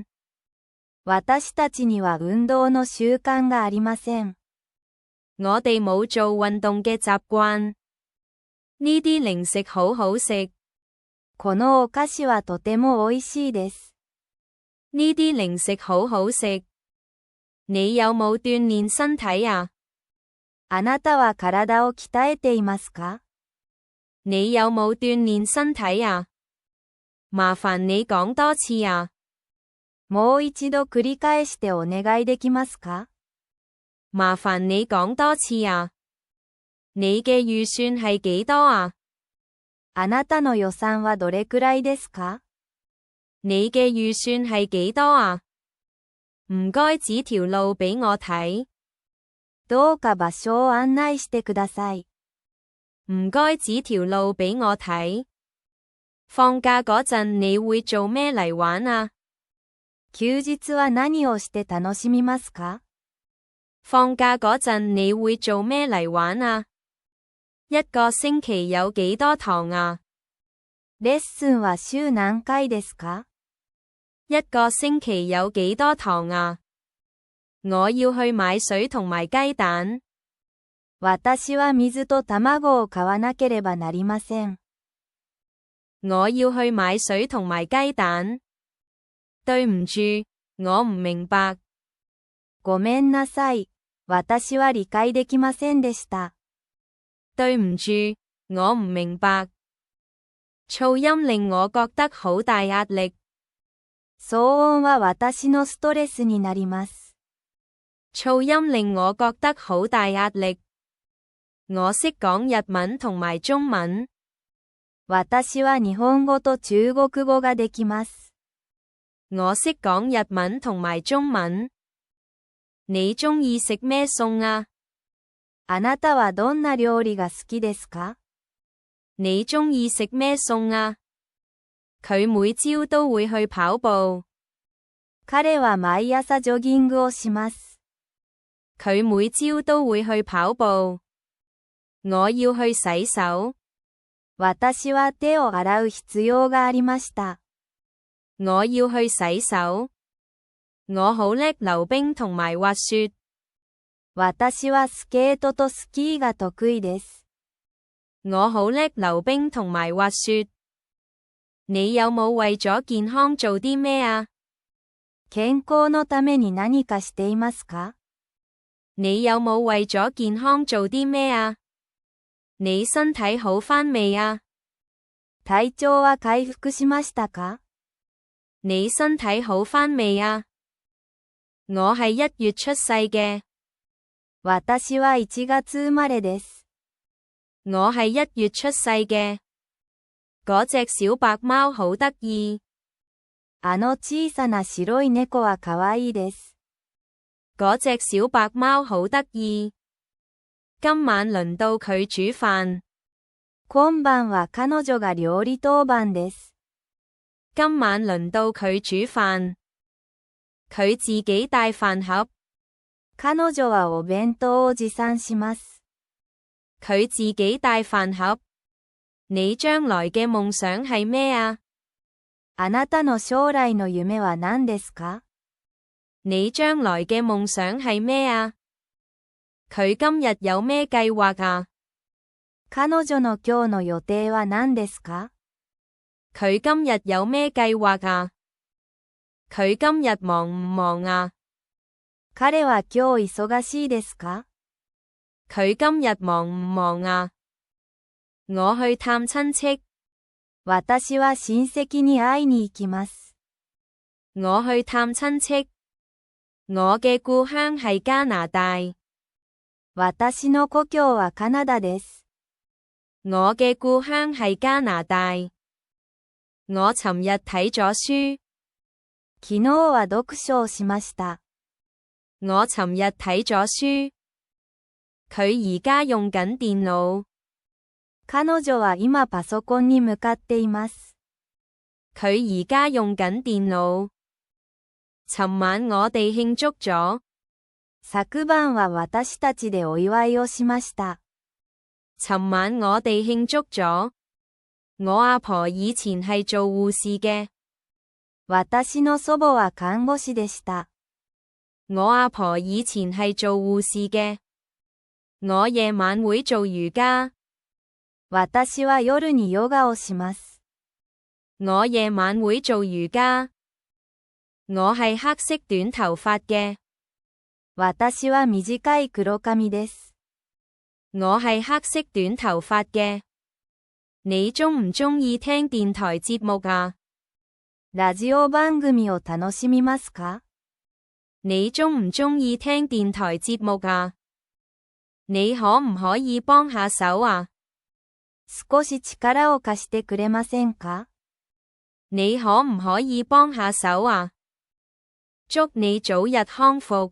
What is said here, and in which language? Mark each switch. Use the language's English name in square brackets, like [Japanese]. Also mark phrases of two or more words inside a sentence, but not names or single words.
[Japanese] 私たちには運動の習慣がありません。 [Cantonese] 我哋冇做運動嘅習慣。呢啲零食好好食。 [Japanese] このお菓子はとても美味しいです。 [Cantonese] 呢啲零食好好食。你有冇鍛煉身體啊？ [Japanese] あなたは体を鍛えていますか？ [Cantonese] 你有冇鍛煉身體啊？麻煩你講多次啊。 [Japanese] もう一度繰り返してお願いできますか？ [Cantonese] 麻煩你講多次啊。你嘅預算係幾多啊？ [Japanese] あなたの予算はどれくらいですか？ [Cantonese] 你嘅預算係幾多啊？唔該指條路俾我睇。 [Japanese] どうか場所を案內してください。 [Cantonese] 唔該指條路俾我睇。放假嗰陣你會做咩嚟玩啊？ [Japanese] 休日は何をして楽しみますか？ [Cantonese] 放假嗰陣你會做咩嚟玩啊？一個星期有幾多堂啊？ [Japanese] レッスンは週何回ですか？ [Cantonese] 一個星期有幾多堂啊？我要去買水同埋雞蛋。 [Japanese] 私は水と卵を買わなければなりません。 [Cantonese] 我要去買水同埋雞蛋。對唔住，我唔明白。 [Japanese] ごめんなさい。私は理解できませんでした。 [Cantonese] 對唔住，我唔明白。噪音令我覺得好大壓力。 [Japanese] 騒音は私のストレスになります。 [Cantonese] 噪音令我覺得好大壓力。我識講日文同埋中文。 [Japanese] 私は日本語と中國語ができます。 [Cantonese] 我識講日文同埋中文。你鍾意食咩餸啊？ [Japanese] あなたはどんな料理が好きですか？ [Cantonese] 你鍾意食咩餸啊？佢每朝都會去跑步。 [Japanese] 彼は毎朝ジョギングをします。 [Cantonese] 佢每朝都會去跑步。我要去洗手。 [Japanese] 私は手を洗う必要がありました。 [Cantonese] 我要去洗手。我好叻溜冰同埋滑雪。 [Japanese] 私はスケートとスキーが得意です。 [Cantonese] 我好叻溜冰同埋滑雪。你有冇為咗健康做啲咩啊？ [Japanese] 健康のために何かしていますか？ [Cantonese] 你有冇為咗健康做啲咩啊？你身體好返未啊？ [Japanese] 體調は回復しましたか？ [Cantonese] 你身體好返未啊？我係1月出世嘅。 [Japanese] 私は1月生まれです。 [Cantonese] 我係1月出世嘅。嗰隻小白貓好得意。 [Japanese] あの小さな白い猫はかわいいです。 [Cantonese] 嗰隻小白貓好得意。今晚輪到佢煮飯。 [Japanese] 今晩は彼女が料理当番です。 [Cantonese] 今晚輪到佢煮飯。佢自己帶飯盒。 [Japanese] 彼女はお弁当を持参します。 [Cantonese] 佢自己帶飯盒。 你將來嘅夢想係咩啊？ [Japanese] あなたの将来の夢は何ですか？ [Cantonese] 你將來嘅夢想係咩啊？佢今日有咩計劃啊？ [Japanese] 彼女の今日の予定は何ですか？ [Cantonese] 佢今日有咩計劃啊？佢今日忙唔忙啊？ [Japanese] 彼は今日忙しいですか？ [Cantonese] 佢今日忙唔忙啊？我去探親戚。 [Japanese] 私は親戚に会いに行きます。 [Cantonese] 我去探親戚。我嘅故鄉係加拿大。 [Japanese] 私の故郷はカナダです。 [Cantonese] 我嘅故鄉係加拿大。我尋日睇咗書。 [Japanese] 昨日は読書をしました。 [Cantonese] 我尋日睇咗書。佢而家用緊電腦。 [Japanese] 彼女は今パソコンに向かっています。 [Cantonese] 佢而家用緊電腦。尋晚我哋慶祝咗。 [Japanese] 昨晩は私たちでお祝いをしました。 [Cantonese] 尋晚我哋慶祝咗。我阿婆以前係做護士嘅。 [Japanese] 私の祖母は看護師でした。 [Cantonese] 我阿婆以前係做護士嘅。我夜晚會做瑜伽。 [Japanese] 私は夜にヨガをします。 [Cantonese] 我夜晚會做瑜伽。我係黑色短頭髮嘅。 [Japanese] 私は短い黒髪です。 [Cantonese] 我係黑色短頭髮嘅。你鍾唔鍾意聽電台節目啊？ [Japanese] ラジオ番組を楽しみますか？ [Cantonese] 你鍾唔鍾意聽電台節目啊？你可唔可以幫下手啊？ [Japanese] 少し力を貸してくれませんか？ [Cantonese] 你可唔可以幫下手啊？祝你早日康復。